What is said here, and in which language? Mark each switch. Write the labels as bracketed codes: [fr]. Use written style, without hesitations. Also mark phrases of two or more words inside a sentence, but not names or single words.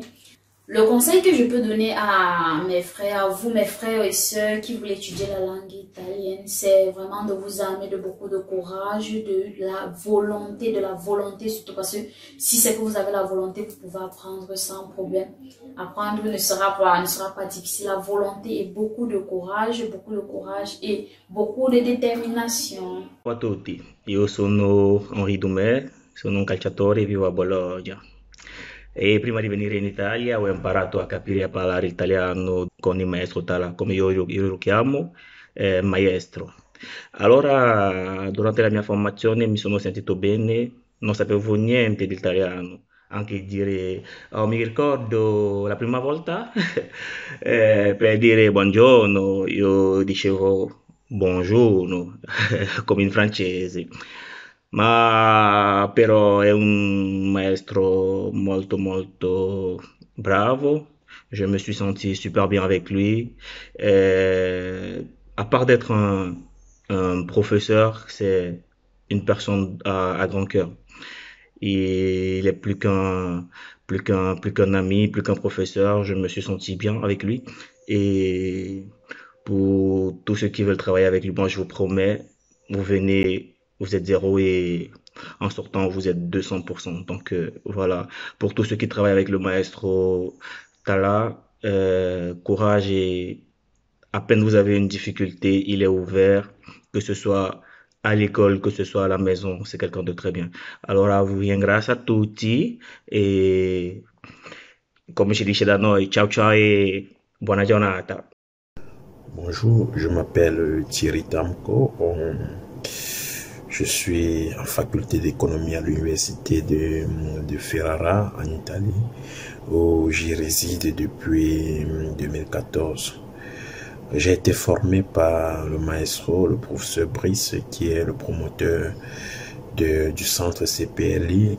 [fr] Le conseil que je peux donner à mes frères, à vous, mes frères et sœurs qui voulaient étudier la langue italienne, c'est vraiment de vous armer de beaucoup de courage, de la volonté surtout, parce que si c'est que vous avez la volonté, vous pouvez apprendre sans problème. Apprendre ne sera pas difficile. La volonté et beaucoup de courage et beaucoup de détermination. [it] Ciao a tutti, io sono Henri Dumer, sono un calciatore e vivo a Bologna. E prima di venire in Italia ho imparato a capire e a parlare italiano con il maestro Talla, come io lo chiamo, maestro. Allora, durante la mia formazione mi sono sentito bene, non sapevo niente di italiano, anche dire, oh, mi ricordo la prima volta per dire buongiorno, io dicevo buongiorno, come in francese. Ma però è un maestro molto bravo. [fr] Je me suis senti super bien avec lui. À part d'être un professeur, c'est une personne à grand cœur. Il est plus qu'un ami, plus qu'un professeur. Je me suis senti bien avec lui. Et pour tous ceux qui veulent travailler avec lui, moi je vous promets, vous venez, vous êtes zéro et en sortant vous êtes 200%. Donc voilà, pour tous ceux qui travaillent avec le maestro Talla, courage, et à peine vous avez une difficulté, il est ouvert, que ce soit à l'école, que ce soit à la maison, c'est quelqu'un de très bien. [it] Allora vi ringrazio a tutti e come si dice da noi, ciao ciao e buona giornata. [fr] Bonjour, je m'appelle Thierry Tamko. Je suis en faculté d'économie à l'université de Ferrara en Italie, où j'y réside depuis 2014. J'ai été formé par le maestro, le professeur Brice, qui est le promoteur du centre CPLI.